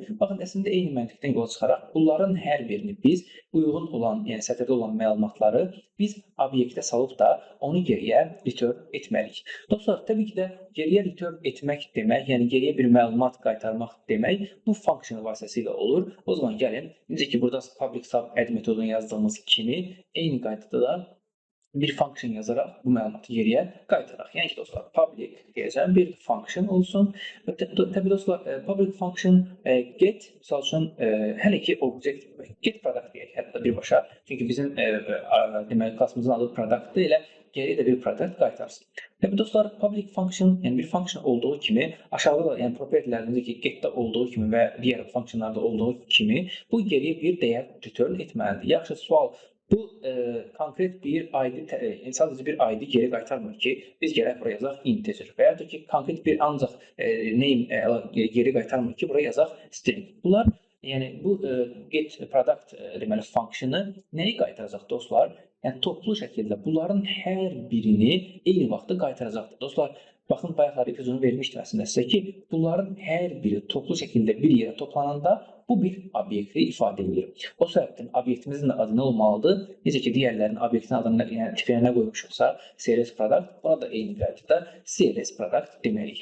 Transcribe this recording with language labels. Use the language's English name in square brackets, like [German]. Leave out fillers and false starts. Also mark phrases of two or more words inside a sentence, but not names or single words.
[Azerbaijani] Baxın, əslində eyni məntiqdən yola çıxaraq bunların hər birini biz uyğun olan, yəni sətirdə olan məlumatları biz obyektə salıb da onu geriyə return etməliyik. Dostlar, təbii ki də geriyə return etmək demək, yəni geriyə bir məlumat qaytarmaq demək bu function vasitəsilə olur. O zaman gəlin, necə ki burada [English] public sub add [Azerbaijani] metodunu yazdığımız kimi eyni qaydada da bir function yazaraq bu məlumatı geriyə qaytaraq. Yəni ki, dostlar, public deyəcəm, bir function olsun. Təbii dostlar, [English] public function get, [Azerbaijani] misal üçün, hələ ki object, [English] get product [Azerbaijani] deyək, hətta birbaşa. Çünki bizim deməli, klassımızın adı productdır, elə geriyə də bir product qaytarsın. Təbii dostlar, [English] public function, [Azerbaijani] yəni bir function olduğu kimi, aşağıda da, yəni propertilərində ki, getdə olduğu kimi və digər functionlarda olduğu kimi, bu geriyə bir dəyər return etməlidir. Yaxşı, sual. Bu konkret bir ID, sadəcə bir ID geri qaytarmır ki, biz gələk buraya yazaq integer və ya da ki, konkret bir ancaq name geri qaytarmır ki, buraya yazaq string. Bunlar, yəni bu [English] get product [Azerbaijani] deməli funksionu nəyi qaytaracaq dostlar? Yəni toplu şəkildə bunların hər birini eyni vaxtda qaytaracaqdır. Dostlar, baxın, bayaqlar epizodunu vermişdim əslində sizə ki, bunların hər biri toplu şəkildə bir yerə toplananda bu bir obyekti ifadə edir. O səbəbdən obyektimizin adı nə olmalıdır? Necə ki, digərlərinin obyektin adını, yəni tipinə nə qoymuşuqsa, CLS product, buna da eyni qaydada CLS product deməliyik.